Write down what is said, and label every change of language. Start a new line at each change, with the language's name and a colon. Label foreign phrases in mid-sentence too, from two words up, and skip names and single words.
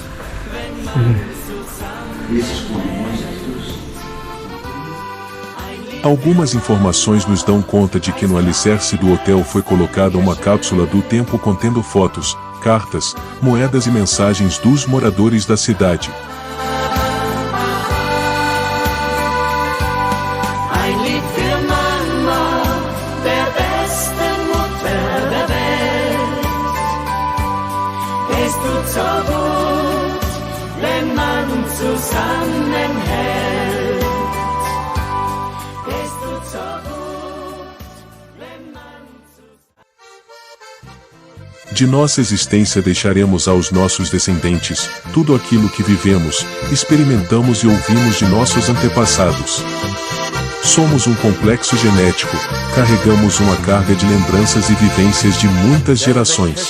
Portuguese: Esses pulmões todos. Algumas informações nos dão conta de que no alicerce do hotel foi colocada uma cápsula do tempo contendo fotos, cartas, moedas e mensagens dos moradores da cidade.
German: Ein Lied für Mama, der besten Mutter der Welt. Es tut so gut, wenn man zusammenhält. Es tut so gut, wenn man
Portuguese: De nossa existência deixaremos aos nossos descendentes tudo aquilo que vivemos, experimentamos e ouvimos de nossos antepassados. Somos um complexo genético, carregamos uma carga de lembranças e vivências de muitas gerações.